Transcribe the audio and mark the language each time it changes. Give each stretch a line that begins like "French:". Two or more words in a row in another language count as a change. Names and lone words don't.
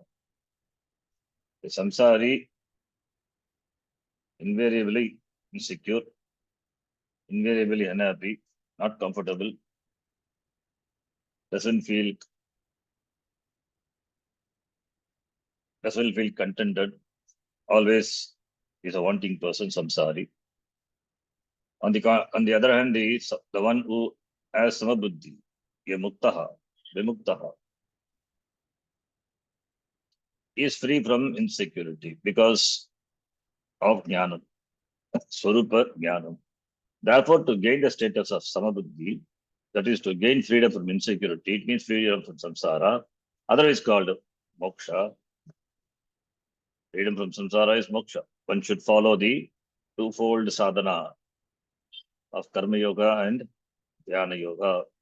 English: The samsari invariably insecure, invariably unhappy, not comfortable, doesn't feel contented, always is a wanting person, samsari. On the other hand, the one who has samabuddhi,
Sanskrit: muktaha, vimuktaha,
English: is free from insecurity because of
Sanskrit: jnanam, swarupa jnanam.
English: Therefore, to gain the status of samabuddhi, that is to gain freedom from insecurity, it means freedom from samsara, otherwise called moksha. Freedom from samsara is moksha. One should follow the twofold sadhana of
Sanskrit: karma yoga
English: and
Sanskrit: dhyana yoga.